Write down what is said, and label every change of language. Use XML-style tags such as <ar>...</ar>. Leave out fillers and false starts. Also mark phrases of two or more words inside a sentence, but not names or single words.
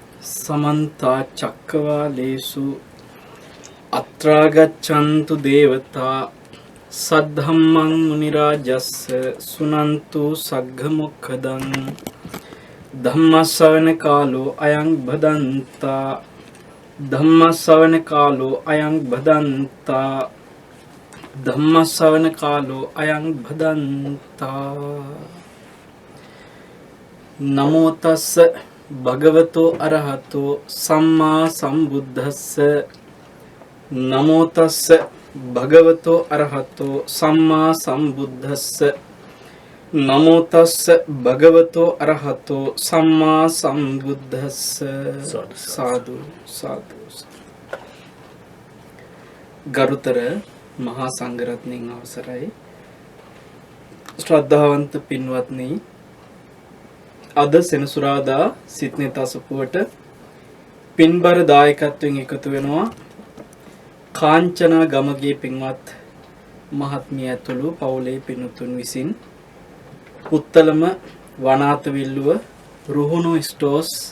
<pi>समन्ता चक्रवालेषु अत्रागच्छन्तु देवता सद्धम्मं मुनिराजस्य सुनन्तु सग्गमुखदं धम्मश्रवणकालो अयं भदन्ता धम्मश्रवणकालो अयं भदन्ता धम्मश्रवणकालो अयं भदन्ता नमो तस्स भगवतो अरहतो सम्मा संबुद्धस्स नमो तस्स भगवतो अरहतो सम्मा संबुद्धस्स नमो तस्स भगवतो अरहतो सम्मा संबुद्धस्स साधु साधु</pi> <si>ගරුතර මහා සංඝරත්නයන් අවසරයි ශ්‍රද්ධාවන්ත පින්වත්නි අද සෙනසුරාදා සිත්නේ තසපුවට පින්බර දායකත්වයෙන් එකතු වෙනවා කාංචනා ගමගේ පින්වත් මහත්මිය ඇතුළු පවුලේ පින්තුන් විසින් පුත්තලම වනාත විල්ලුව රුහුණු ස්ටෝස්</si>